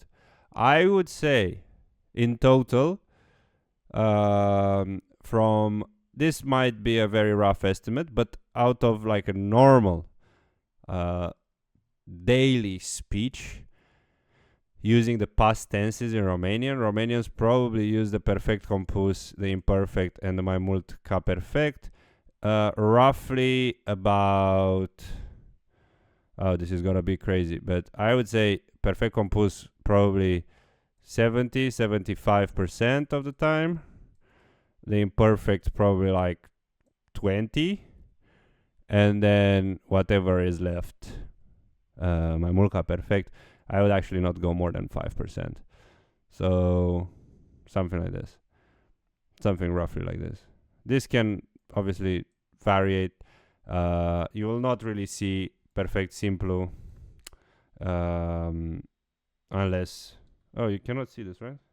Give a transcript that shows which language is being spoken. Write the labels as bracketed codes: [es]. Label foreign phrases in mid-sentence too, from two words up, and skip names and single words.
[en] I would say in total, from this might be a very rough estimate, but out of like a normal daily speech using the past tenses in Romanian, Romanians probably use the [ro] perfect compus, [en] the imperfect, and the [ro] mai mult ca perfect [en] roughly about, this is gonna be crazy, but I would say [ro] perfect compus [en] probably 70-75% of the time. The imperfect probably like 20, and then whatever is left, [ro] mai mult ca perfect, [en] I would actually not go more than 5%. So something like this, something roughly like this. This can obviously variate. You will not really see [ro] perfect simplu [en] unless, oh, you cannot see this, right?